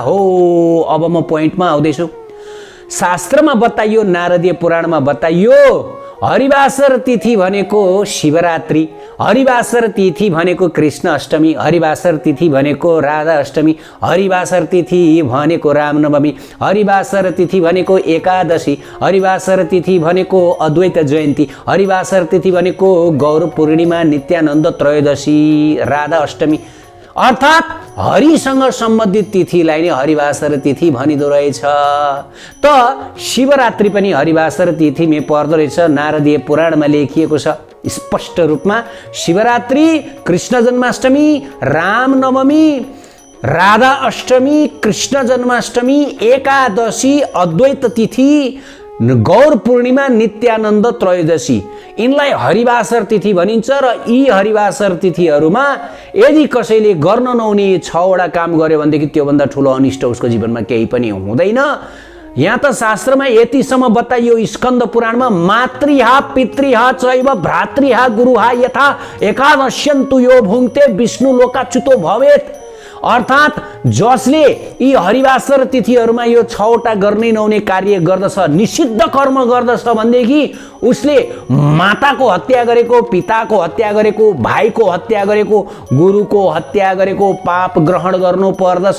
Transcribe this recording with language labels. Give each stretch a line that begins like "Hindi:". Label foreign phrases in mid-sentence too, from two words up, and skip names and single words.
Nepali: हो अब म पोइन्टमा आउँदैछु। शास्त्रमा बताइयो, नारदीय पुराणमा बताइयो हरिवासर तिथि भनेको शिवरात्रि, हरिवासर तिथि भनेको कृष्ण अष्टमी, हरिवासर तिथि भनेको राधा अष्टमी, हरिवासर तिथि भनेको रामनवमी, हरिवासर तिथि भनेको एकादशी, हरिवासर तिथि भनेको अद्वैत जयन्ती, हरिवासर तिथि भनेको गौर पूर्णिमा, नित्यानन्द त्रयोदशी, राधा अष्टमी। अर्थात् हरिसँग सम्बन्धित तिथिलाई नै हरिवासर तिथि भनिदो रहेछ। त शिवरात्रि पनि हरिवासर तिथिमै पर्दो रहेछ। नारदीय पुराणमा लेखिएको छ स्पष्ट रूपमा शिवरात्रि, कृष्ण जन्माष्टमी, रामनवमी, राधा अष्टमी, कृष्ण जन्माष्टमी, एकादशी, अद्वैत तिथि, गौर पूर्णिमा, नित्यानन्द त्रयोदशी, यिनलाई हरिवासर तिथि भनिन्छ। र यी हरिवासर तिथिहरूमा यदि कसैले गर्न नहुने 6 वटा काम गर्यो भनेदेखि त्योभन्दा ठुलो अनिष्ट उसको जीवनमा केही पनि हुँदैन। यहाँ त शास्त्रमा यतिसम्म बताइयो स्कन्द पुराणमा
Sanskrit: मातृहा पितृहा चैव भ्रातृहा गुरुहा यथा एकादश्यन्तु यो भुङ्क्ते विष्णु लोकाच्युतो भवेत्।
Nepali: अर्थात् जसले यी हरिवासर तिथिहरूमा यो 6 वटा गर्नै नहुने कार्य गर्दछ, निषिद्ध कर्म गर्दछ भनेदेखि उसले माताको हत्या गरेको, पिताको हत्या गरेको, भाइको हत्या गरेको, गुरुको हत्या गरेको पाप ग्रहण गर्नु पर्दछ।